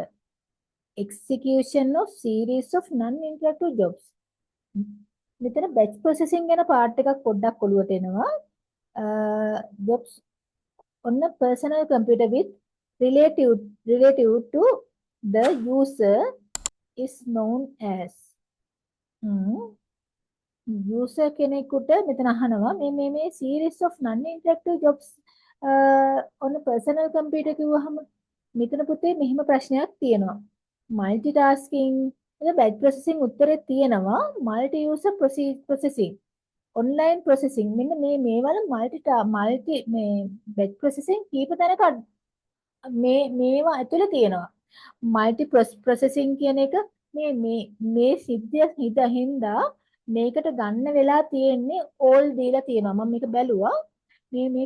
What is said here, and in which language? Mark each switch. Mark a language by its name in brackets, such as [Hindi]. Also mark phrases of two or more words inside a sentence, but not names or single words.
[English] execution of series of non-interactive jobs. [Sinhala] මෙතන [English] batch processing [Sinhala] ගැන part එකක් පොඩ්ඩක් ඔලුවට එනවා. [English] jobs on a personal computer with relative to the user is known as user [Sinhala] කෙනෙකුට මෙතන අහනවා මේ [English] series of non-interactive jobs on a personal computer [Sinhala] කිව්වහම මෙතන පුතේ මෙහිම ප්‍රශ්නයක් තියෙනවා. multitasking එද [English] batch processing [Sinhala] උත්තරේ තියෙනවා [English] multi user processing online processing [Sinhala] මෙන්න මේවල multi මේ [English] batch processing [Sinhala] කීප තැනක මේවා ඇතුලේ තියෙනවා [English] multi processing [Sinhala] කියන එක මේ සිද්ධිය හින්දා මේකට ගන්න වෙලා තියෙන්නේ all දීලා තියෙනවා මම මේක බැලුවා මේ